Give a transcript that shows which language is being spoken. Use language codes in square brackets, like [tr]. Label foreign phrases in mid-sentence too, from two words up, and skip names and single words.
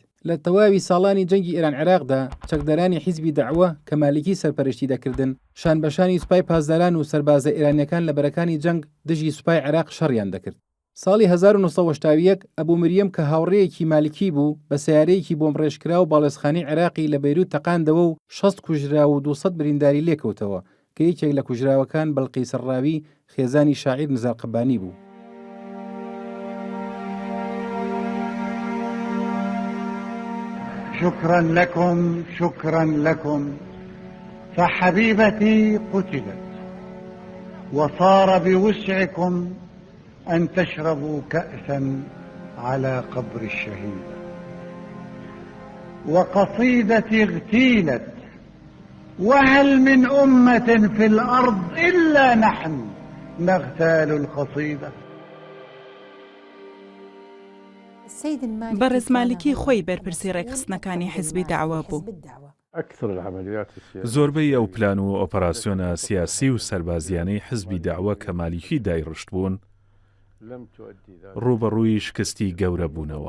[ckb] لە تەواوی ساڵانی جەنگی ئێران عێراقدا چەکدەرانی حیزبی داعوە کە مالیکی سەرپەرشتی دەکردن شان بەشانی سوپای پاسداران و سەربازە ئێرانیەکان لە بەرەکانی جەنگ دژی سوپای عێراق شەڕیان دەکرد. ساڵی 1970 ئەبوو مریەم کە هاوڕێیەکی مالیکی بوو بە سیارەیەکی بۆم ڕێژکرا و باڵێۆزخانەی عێراقی لە بەیروت تەقاندەوە و 60 کوژرا و 200 برینداری لێکەوتەوە کە یەکێک لە کوژراوەکان بەڵقی سەرراوی خێزانی شاعیر نزار قەبانی بوو. [ar] شكرا لكم شكرا لكم فحبيبتي قتلت وصار بوسعكم أن تشربوا كأسا على قبر الشهيد وقصيدتي اغتيلت وهل من أمة في الأرض إلا نحن نغتال القصيدة. [ckb] بەڕێز مالیکی خۆی بەرپرسی ڕێکخستنەکانی حیزبی داعوە بوو. زۆربەی ئەو پلان و ئۆپەراسیۆنە سیاسی و سەربازیانەی حزبی داعوە کە مالیکی دایڕشت بوون ڕوبەڕووی شکستی گەورە بوونەوە.